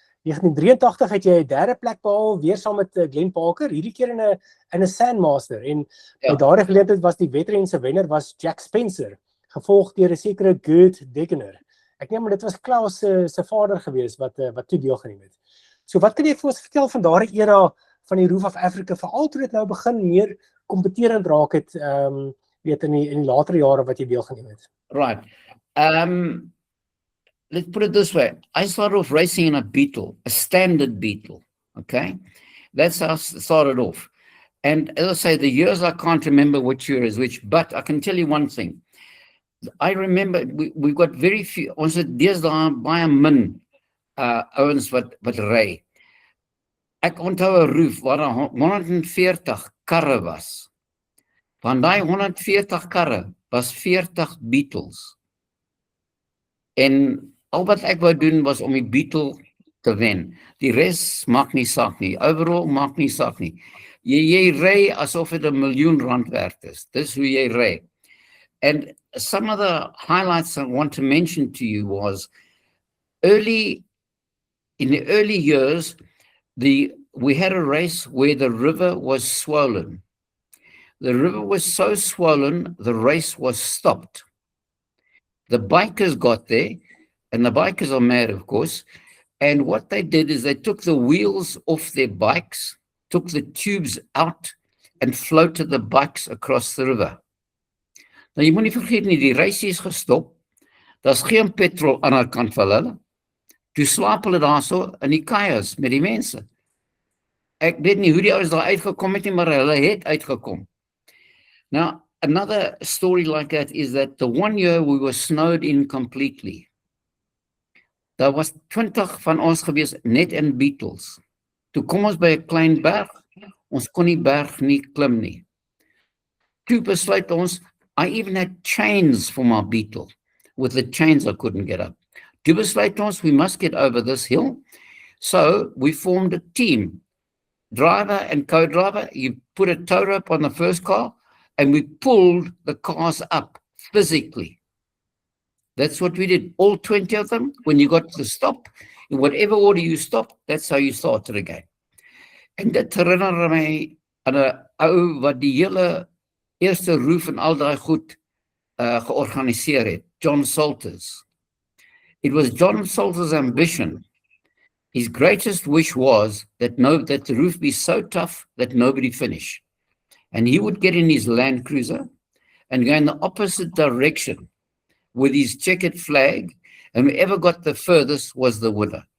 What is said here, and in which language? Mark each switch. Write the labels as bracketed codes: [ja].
[af] 1983 het jy 'n 3de plek behaal weer saam met Glenn Parker, hierdie keer in 'n Sandmaster en by daardie geleentheid was die wedren se wenner was Jack Spencer, gevolg deur 'n sekere Gert Degener. Ek neem maar dit was Klaus se vader gewees wat toe deelgeneem het. So wat kan jy vir ons vertel van daardie era van die Roof of Africa, veral toe dit nou begin meer kompeterend raak het, weet in die latere jare wat jy deelgeneem het? [en] Right. Let's put it this way. I started off racing in a Beetle, a standard Beetle. Okay, that's how I started off. And as I say, the years I can't remember which year is which, but I can tell you one thing. I remember we've got very few. [af] Ons het deesdae baie min ouens wat ry. Ek onthou 'n Roof waar daar 140 karre was. Van daai 140 karre was 40 Beetles. En al wat ek wou doen was om die Beetle te wen. Die res maak nie saak nie. Overall maak nie saak nie. Jy ry asof dit R1 miljoen werd is. Dis hoe jy ry. [en] And some of the highlights I want to mention to you was in the early years, we had a race where the river was swollen. The river was so swollen, the race was stopped. The bikers got there, and the bikers are mad, of course, and what they did is they took the wheels off their bikes, took the tubes out, and floated the bikes across the river. [af] Nou, jy moet nie vergeet nie, die reis is gestop, daar's geen petrol aan die kant van hulle, toe slaap hulle daar so in die kaiers met die mense. Ek weet nie hoe die ouens daar uitgekom het nie, maar hulle het uitgekom. [en] Now, another story like that is that the one year we were snowed in completely. [af] Daar was 20 van ons gewees net in Beetles. Toe kom ons by 'n klein berg, ons kon die berg nie klim nie. Toe besluit ons, [en] I even had chains for my Beetle. With the chains I couldn't get up. [af] Toe besluit ons, [en] we must get over this hill. So we formed a team. Driver and co-driver, you put a tow rope on the first car, and we pulled the cars up physically. That's what we did. All 20 of them, when you got to the stop, in whatever order you stopped, that's how you started again. [af] En dit herinner my aan 'n ou wat die hele eerste Roof en al daai goed georganiseer het, John Salters. [en] It was John Salters' ambition. His greatest wish was that the Roof be so tough that nobody finish. And he would get in his Land Cruiser and go in the opposite direction with his checkered flag, and whoever got the furthest was the winner.